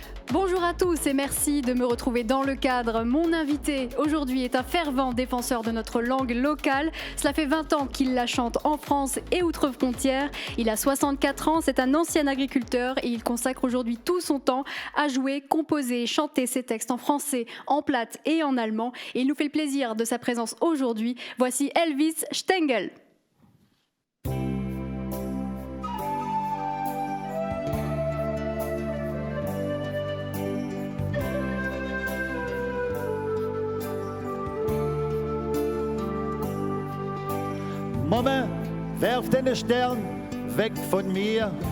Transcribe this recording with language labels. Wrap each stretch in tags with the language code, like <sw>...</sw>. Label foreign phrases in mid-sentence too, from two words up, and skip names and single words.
<fr>Bonjour à tous et merci de me retrouver dans le cadre. Mon invité aujourd'hui est un fervent défenseur de notre langue locale. Cela fait 20 ans qu'il la chante en France et outre-frontière. Il a 64 ans, c'est un ancien agriculteur et il consacre aujourd'hui tout son temps à jouer, composer et chanter ses textes en français, en plate et en allemand. Et il nous fait le plaisir de sa présence aujourd'hui. Voici Elvis Stengel.</fr> <de>Mama, werf den Stern weg von mir.</de>